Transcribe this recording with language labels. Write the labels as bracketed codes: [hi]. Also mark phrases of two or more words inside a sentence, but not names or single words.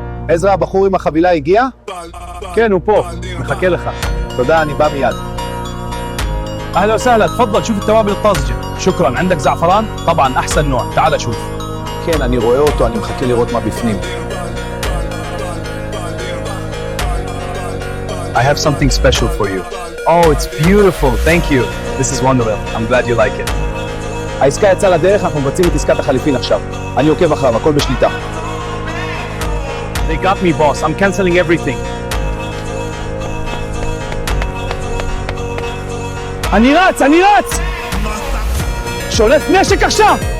[he] עזרא, הבחור עם החבילה הגיע? כן, הוא פה, מחכה לך. תודה, אני בא מיד. [ar] أهلا وسهلا، تفضل شوف التوابل الطازجة. شكرا. عندك زعفران؟ طبعا أحسن نوع، تعال شوف. [he] כן, אני רואה אותו, אני מחכה לראות מה בפנים. [en] I have something special for you. Oh, it's beautiful. Thank you. This is wonderful. I'm glad you like it. [he] העסקה יצאה לדרך, אנחנו מבצעים את עסקת החליפין עכשיו. אני עוקב אחריו, הכל בשליטה. [en] They got me, boss. I'm canceling everything. [he] אני רץ! שולף נשק עכשיו!